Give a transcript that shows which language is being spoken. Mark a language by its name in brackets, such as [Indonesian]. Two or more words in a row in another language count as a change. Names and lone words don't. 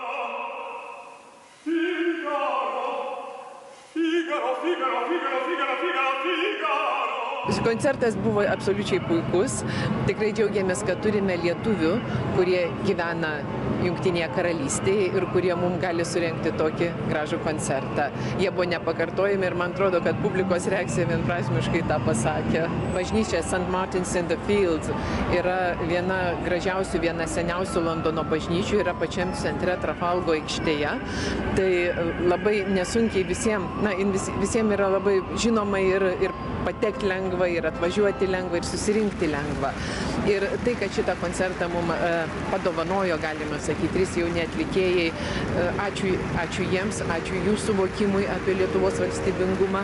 [Lithuanian] Koncertas buvo absoliučiai puikus. Tikrai džiaugiamės, kad turime lietuvių, kurie gyvena Jungtinėje karalystėje ir kurie mums gali surengti tokį gražų koncertą. Jie buvo nepakartojami ir man atrodo, kad publikos reakcija vienprasmiškai tą pasakė. Bažnyčia St. Martin's in the Fields yra viena gražiausių, viena seniausių Londono bažnyčių, yra pačiam centre Trafalgo aikštėje. Tai labai nesunkiai visiems yra labai žinoma ir patekti lengva, ir atvažiuoti lengva, ir susirinkti lengva. Ir tai, kad šitą koncertą mums padovanojo, galima sakyti, 3 jauni atlikėjai, ačiū jiems, ačiū jų suvokimui apie Lietuvos valstybingumą.